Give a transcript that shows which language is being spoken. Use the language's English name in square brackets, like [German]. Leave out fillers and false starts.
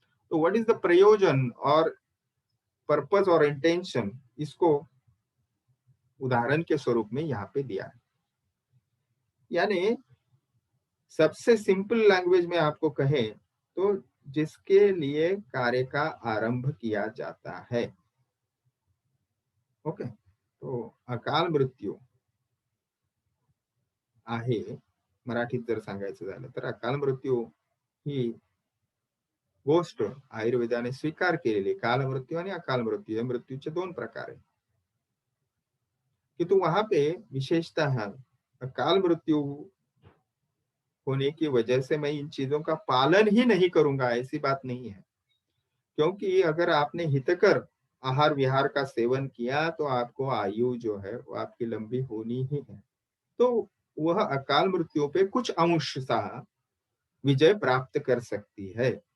[Hindi] तो what is the प्रयोजन और पर्पस और इंटेंशन, इसको उदाहरण के स्वरूप में यहाँ पे दिया है। यानी सबसे सिंपल लैंग्वेज में आपको कहे तो जिसके लिए कार्य का आरंभ किया जाता है। [Marathi] ओके, तो अकाल मृत्यू आहे, मराठीत जर सांगायचं झालं तर अकाल मृत्यू ही गोष्ट आयुर्वेदाने स्वीकार केलेली, काल मृत्यू आणि अकाल मृत्यू हे मृत्यूचे दोन प्रकार आहे। [Hindi] कि तो वहां पे विशेषतः अकाल मृत्यु होने की वजह से मैं इन चीजों का पालन ही नहीं करूंगा, ऐसी बात नहीं है। क्योंकि अगर आपने हितकर आहार विहार का सेवन किया तो आपको आयु जो है वो आपकी लंबी होनी ही है, तो वह अकाल मृत्यु पे कुछ अंश सा विजय प्राप्त कर सकती है।